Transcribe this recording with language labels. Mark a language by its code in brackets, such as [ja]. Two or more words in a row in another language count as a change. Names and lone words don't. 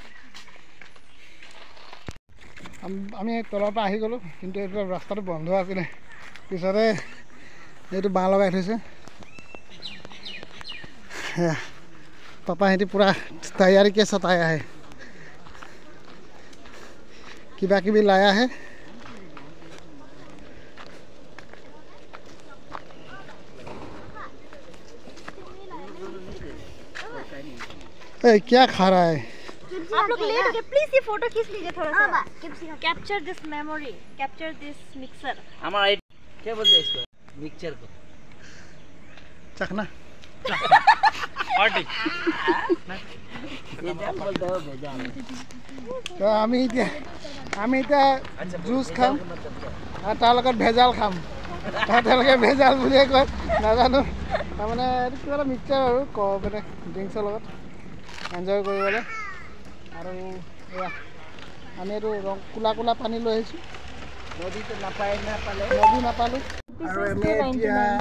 [as] আমি তলৰ পৰা আহি গ'লোঁ কিন্তু এইটো ৰাস্তাটো বন্ধ আছিলে পিছতে এইটো বাঁহ লগাই থৈছে পাপা সিহঁতি পুৰা তৈয়াৰী কে চাই আহে কিবা কিবি লাই আহে [hi] क्या खा रहा है आप लोग लेट हो गए प्लीज ये फोटो खींच लीजिए थोड़ा सा [en] capture this memory capture this mixer [hi] हमारा क्या बोलते हैं इसको मिक्सचर को चखना पार्टी ये क्या बोलते हो भेजा [as] तो আমি এতিয়া জুচ খাম আৰু তাৰ লগত ভেজাল খাম তেওঁলোকে ভেজাল বুলিয়ে কয় নাজানো তাৰমানে এইটো কিবা এটা মিক্সচাৰ আৰু মানে ড্ৰিংকছৰ লগত এনজয় কৰিবলৈ আৰু এয়া আমি এইটো কোলা কোলা পানী লৈ আহিছোঁ নদীটো নদী নাপালোঁ আৰু আমি এতিয়া